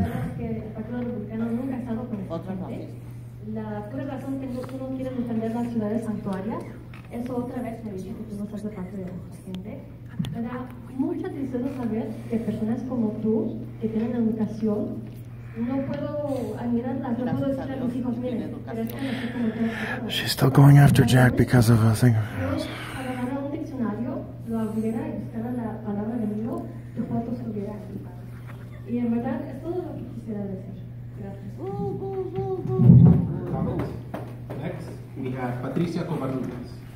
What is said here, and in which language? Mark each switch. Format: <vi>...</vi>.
<es>La verdad es que el Partido Republicano nunca ha estado con esta gente. La pura razón que tú no quieres defender las ciudades santuarias, eso otra vez me dice que tú no estás de parte de nuestra gente. Me da mucha tristeza saber que personas como tú, que tienen educación, no puedo admirarlas, no puedo decirle a mis hijos, miren, crezcan así como ustedes.</es> <en>She's still going after Jack because of a thing.</en> <es>Yo agarrara un diccionario, lo abriera y buscara la palabra enemigo, tu foto estuviera aquí. Y en verdad es todo lo que quisiera decir. Gracias.</es> <en>Next, we have Patricia Covarrubias.</en>